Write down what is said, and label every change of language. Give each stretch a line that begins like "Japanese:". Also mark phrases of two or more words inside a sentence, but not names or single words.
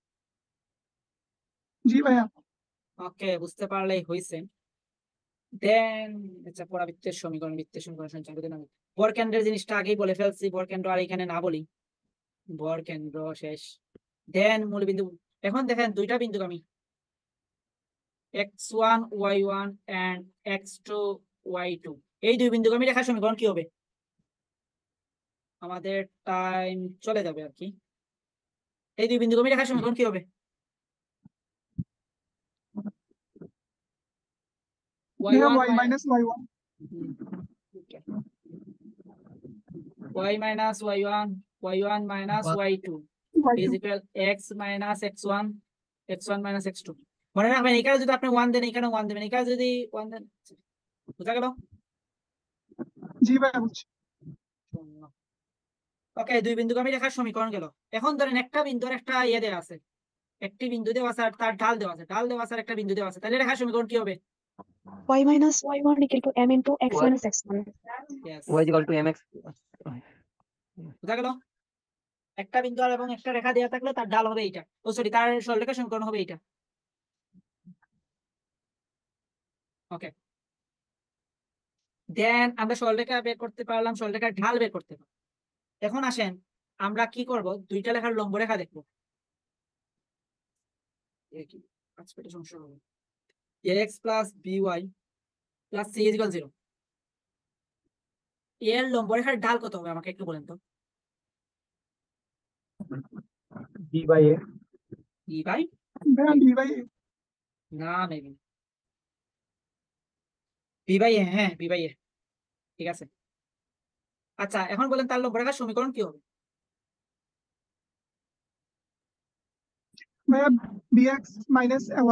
Bangla: জি ভাইয়া ওকে, বুঝতে পারলেই হয়েছে। দেন আচ্ছা, পরাবৃত্তের সমীকরণ, বৃত্তের সমীকরণ সঞ্চালিত নামে বরকেন্দ্রের জিনিসটা আগেই বলে ফেলছি, বরকেন্দ্র আর এখানে না বলি, বরকেন্দ্র শেষ। দেন মূলবিন্দু। এখন দেখেন দুইটা বিন্দু আমি
English: x1 y1 and x2 y2,
Bangla: এই দুই বিন্দুকে আমি রেখার সমীকরণ কি হবে? আমাদের টাইম চলে যাবে আর কি। এই দুই বিন্দুকে আমি রেখার সমীকরণ কি হবে? ভাইয়া y1
English: y minus y1 y minus y1, y1 minus y2 is y2 equal x minus x1, x1 minus x2।
Bangla: মনে রাখবেন এখানে যদি আপনি 1 দেন এখানে 1 দেবেন, এখানে যদি 1 দেন। বুঝা গেল? জি ভাইয়া বুঝছি। ওকে, দুই বিন্দুকে আমি রেখার সমীকরণ গেল। এখন ধরেন একটা বিন্দু আর একটা ইয়ে দেওয়া আছে, একটি বিন্দু দেওয়া আছে আর তার ঢাল দেওয়া আছে, ঢাল দেওয়া আছে আর একটা বিন্দু দেওয়া আছে, তাহলে রেখার সমীকরণ কি হবে?
English: y minus y1 equal to m into x Y- minus x1. Yes, y is equal to mx।
Bangla: বুঝা গেল? একটা বিন্দু আর এবং একটা রেখা দেওয়া থাকলে তার ঢাল হবে এইটা, ও সরি তার সরলরেখার সমীকরণ হবে এইটা। ওকে, দেন আমরা সরলরেখা বের করতে পারলাম, সরলরেখার ঢাল বের করতে পারলাম। এখন আসেন আমরা কি করব, দুইটা লেখার লম্ব রেখা দেখবো। আচ্ছা এটা সমস্যা হবে
English: x plus by plus c equal 0
Bangla: এর লম্ব রেখার ঢাল কত হবে আমাকে একটু বলেন তো
English: B by A. e by ভাইয়া D by A. না maybe b by a, হ্যাঁ b by a,
Bangla: ঠিক আছে। আচ্ছা এখন বলেন তার লম্ব রেখার সমীকরণ কি হবে?
English: ভাইয়া bx minus ay